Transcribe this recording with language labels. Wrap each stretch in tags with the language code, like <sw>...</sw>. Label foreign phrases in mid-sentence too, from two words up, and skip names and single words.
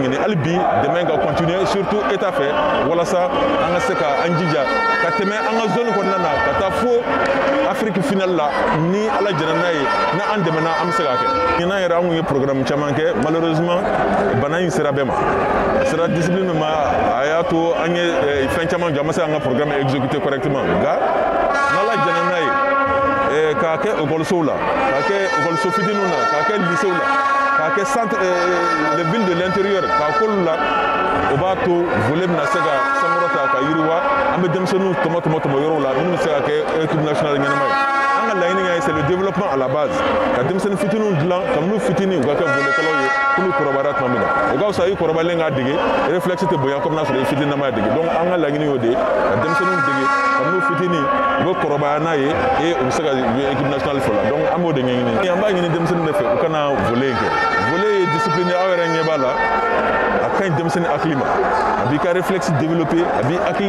<bm>ɲini hali bi dɛmɛ ka</bm> <fr>continuer surtout état</fr> <bm>fɛ walasa an ka se ka an jija ka tɛmɛ an ka zone kɔnɔna na ka taa fo</bm> <fr>Afrique finale</fr> <bm>la ni ala jɛna n'a ye na an dɛmɛna an bɛ se k'a kɛ ɲinan yɛrɛ an kun ye programme caman kɛ malheureusement bana in sera bɛɛ ma sera discipline ma a y'a to an ye fɛn caman jɔ an ma se an ka</bm> <fr>programme exécuter correctement</fr> <bm>nka n'ala jɛna n'a ye k'a kɛ école la k'a kɛ école fitininw na k'a kɛ lycée la k'a kɛ</bm> <fr>centre les villes de l'intérieur</fr> <bm>k'a k'olu la o b'a to volley bɛna se ka sankɔrɔta ka yiriwa an bɛ denmisɛnninw tɔmɔ yɔrɔw la minnu bɛ se ka kɛ</bm> <fr>équipe nationale</fr> <bm>ɲɛnama ye an ka laɲini ye</bm> <fr>c'est le développement à la base</fr> <bm>ka denmisɛnnin fitininw dilan kabini fitinin u ka kɛ volley-kɛlaw ye k'olu kɔrɔbayara tuma min na o ka fisa i kɔrɔbayalen k'a dege réflexe tɛ bonya comme n'a sɔrɔ i fitininama y'a dege donc an ka laɲini y'o de ye ka denmisɛnninw dege kabini fitinin u bɛ kɔrɔbaya n'a ye et u bɛ se ka</bm> <fr>jouer équipe nationale</fr> <bm>fɔlɔ donc an b'o de ɲɛɲini an b'a ɲini denmisɛnninw de fɛ u kana volley kɛ volley ye discipline aw yɛrɛ ɲɛ b'a la a ka ɲi denmisɛnnin hakili ma a b'i ka</bm> <fr>réflexe développer</fr> <bm>a b'i hakili</bm>